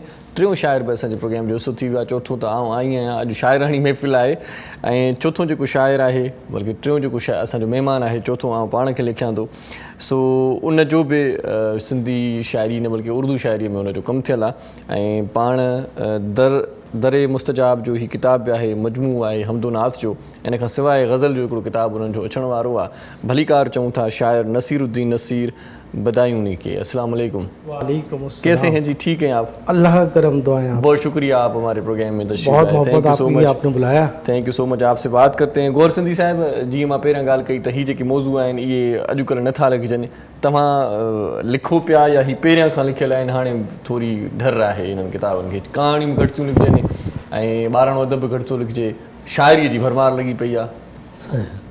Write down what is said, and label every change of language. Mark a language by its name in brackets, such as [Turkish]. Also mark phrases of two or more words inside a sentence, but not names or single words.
[Sindhi] टियों शाइर बि असांजे प्रोग्राम जो हिसो थी वियो आहे चोथों त आउं आई आहियां अॼु शाइराणी महफ़िल आहे ऐं चोथों जेको शाइर आहे बल्कि टियों जेको असांजो महिमान आहे चोथों आउं पाण खे लिखियां थो सो उन जो बि सिंधी शाइरी न बल्कि उर्दू शाइरीअ में उनजो कमु थियल आहे ऐं पाण दरे मुस्तजाब जो ही किताब बि आहे मजमू आहे हमदो नाथ जो इन खां सवाइ गज़ल जो हिकिड़ो किताबु उन्हनि जो अचण वारो आहे भलीकार चऊं था शाइर नसीरुद्दीन नसीर बधायूं नी के [Arabic] السلام عليكم وعليكم السلام [Hindi] कैसे हैं जी ठीक हैं आप अल्लाह का करम दुआएं बहुत शुक्रिया आप हमारे प्रोग्राम में तशरीफ बहुत लाए मोहब्बत आपकी आपने बुलाया [English] thank you so much [Hindi] आपसे बात करते हैं [Sindhi] गोवर सिंधी साहिब जी मां पहिरियां ॻाल्हि कई त हीअ जेके मौज़ू आहिनि इहे अॼुकल्ह नथा लिखजनि तव्हां लिखो पिया या ही पहिरियां खां लिखियल आहिनि हाणे थोरी डर आहे इन्हनि किताबनि खे कहाणियूं घटि थियूं लिखजनि ऐं ॿारहं अदब घटि थो लिखिजे शाइरीअ जी भरमार लॻी पई आहे